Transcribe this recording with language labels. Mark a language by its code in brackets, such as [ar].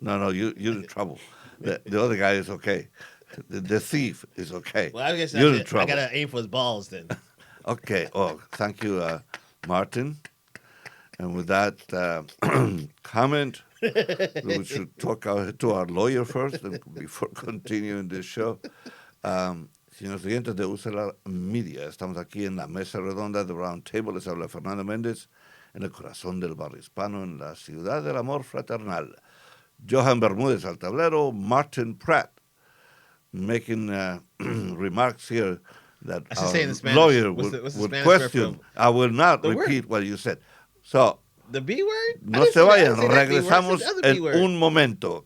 [en] No, you're in trouble. The other guy is okay. The thief is okay. Well, I guess you're in trouble. I gotta aim for his balls then. Okay. Oh, thank you, Martin. And with that comment, we should talk to our lawyer first before continuing this show. [es] Señores oyentes de UCLA Media, estamos aquí en la mesa redonda de Round Table. Les habla Fernando Mendez en el corazón del barrio hispano, en la ciudad del amor fraternal. [en] Johan Bermúdez [es] al tablero, [en] Martin Pratt making remarks here that our lawyer would question. I will not repeat what you said. So, the B word? [es] No se vayan, regresamos en un momento.